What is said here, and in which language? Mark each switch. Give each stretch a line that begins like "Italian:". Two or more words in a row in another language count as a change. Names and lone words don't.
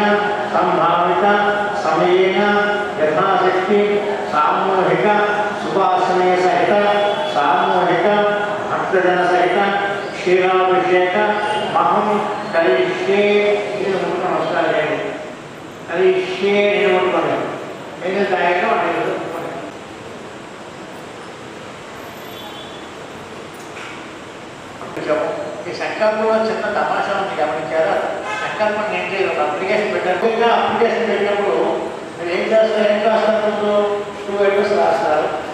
Sanskrit: संभावित समयेन यथाशक्ति सामूहिक सुभाषणे सहित सामूहिक भक्तजन सहित क्षीराभिषेक महं करिष्ये नमस्कार करिष्ये
Hindi: मेरे दायित्व
Telugu: ఈ సంకల్పంలో చిన్న తమాషా ఉంది గమనించారా? సంకల్పం ఏం చేయాలి? ఒక అప్లికేషన్ పెట్టారు. అప్లికేషన్ పెట్టినప్పుడు మీరు ఏం చేస్తారు? ముందు 2 అడ్రస్ రాస్తారు.